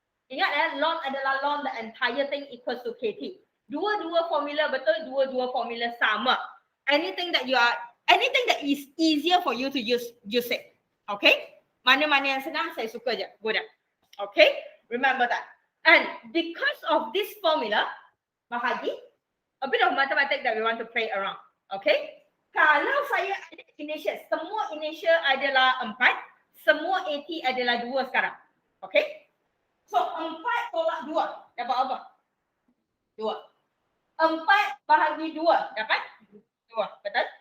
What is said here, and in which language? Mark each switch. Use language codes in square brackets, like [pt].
[ms] Ingat ln adalah [en] ln the entire thing equals to KT. [ms] Dua-dua formula betul, dua-dua formula sama. [en] Anything that is easier for you to use it. [ms] Okay? Mana-mana yang senang, saya suka je. [en] Good. Okay? Remember that. And because of this formula, bahagi, a bit of mathematics that we want to play around. Okay? [ms] Kalau saya ada initial, semua initial adalah 4, semua AT adalah 2 sekarang. Okay? So, 4 tolak 2, dapat apa? 2. 4 bahagi 2, dapat? 2, betul?